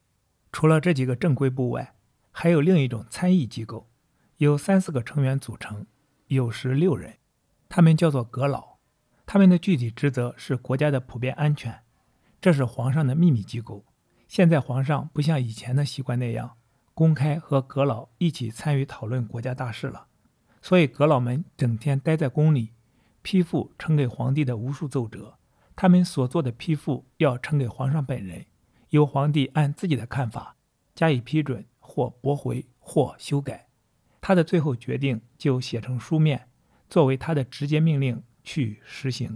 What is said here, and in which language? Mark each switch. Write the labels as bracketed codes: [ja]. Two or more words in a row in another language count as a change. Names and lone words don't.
[zh] 除了這幾個正規部外，還有另一種參議機構，由3-4個成員組成，有時6人，他們叫做閣老。他們的具體職責是國家的普遍安全，這是皇上的秘密機構。現在皇上不像以前的習慣那樣公開和閣老一起參與討論國家大事了，所以閣老們整天待在宮裡，批復呈給皇帝的無數奏折，他們所做的批復要呈給皇上本人，由皇帝按自己的看法加以批准或駁回或修改，他的最後決定就寫成書面，作為他的直接命令去實行。